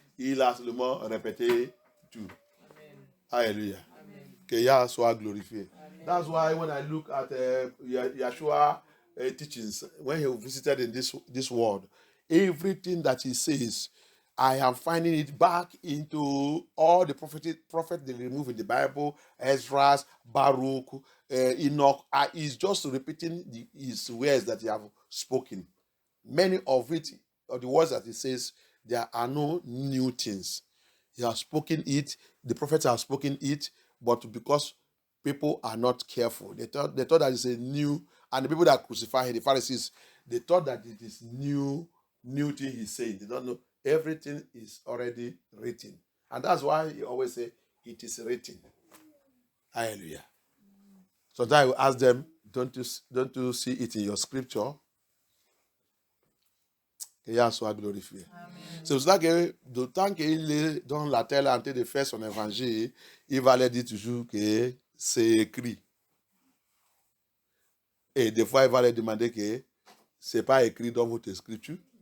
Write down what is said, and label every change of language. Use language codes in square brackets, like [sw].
[fr] Il a seulement répété tout. Alléluia. Que Yah soit glorifié. [en] That's why when I look at Yeshua teachings, when he visited in this world, everything that he says, I am finding it back into all the prophets they remove in the Bible, Ezra, Baruch, Enoch. He's just repeating his words that he have spoken. Many of it, or the words that he says, there are no new things. He has spoken it, the prophets have spoken it, but because people are not careful, they thought that it's a new, and the people that crucify him, the Pharisees, they thought that it is new thing he's saying. They don't know. Everything is already written. And that's why he always say, it is written. Hallelujah. Sometimes I will ask them, don't you see it in your scripture? [fr] Que Yah soit glorifié. C'est pour ça que d'autant qu'il est dans la terre en train de faire son évangile, il va leur dire toujours que c'est écrit. Et des fois, il va leur demander que ce n'est pas écrit dans votre scripture.